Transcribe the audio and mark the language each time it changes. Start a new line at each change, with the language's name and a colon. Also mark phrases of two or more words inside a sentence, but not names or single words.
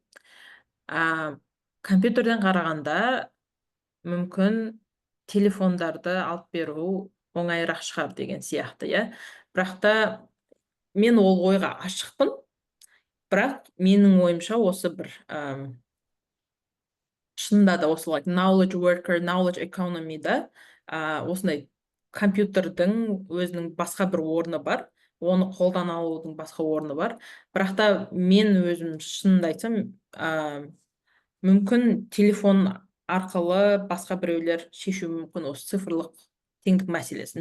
Kazakh: Компьютерден қарағанда мүмкін телефондарды алып беру оңайырақ шығар деген сияқты, иә. Бірақ та мен ол ойға ашықпын, бірақ менің ойымша осы бір шынында да осы
English: knowledge worker, knowledge economy'да
Kazakh: осындай компьютердің өзінің басқа бір орны бар, оны қолдана алудың басқа орны бар. Бірақ та мен өзім шынымды айтсам, мүмкін телефон арқылы басқа біреулер шешу мүмкін осы цифрлық теңдік мәселесін.